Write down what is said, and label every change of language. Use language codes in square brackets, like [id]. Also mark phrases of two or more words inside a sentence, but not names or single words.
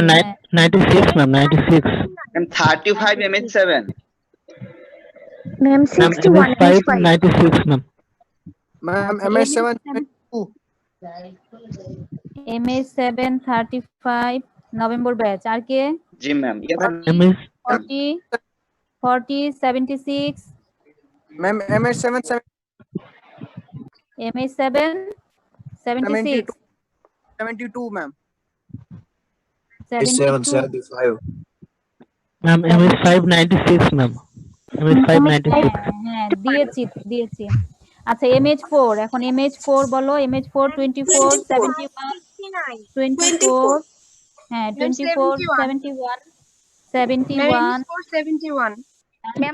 [en] 96, ma'am. 96. Ma'am, 35, MS7. ম্যাম Ma'am, 61 MS5, 96, ma'am. Ma'am, [bn] MS7 MS7 35 [en] November batch [bn] আর কে [hi] जी, [en] ma'am. Yes, ma'am. 40 40 76 Ma'am, MS7, MS7 76 72, ma'am. 72 75. Ma'am, MS5, 96, ma'am. MS5, 96. [bn] হ্যাঁ দিয়েছি আচ্ছা MH4 এখন MH4 বলো MH4 24 71 24 হ্যাঁ 24 71 71 71 ম্যাম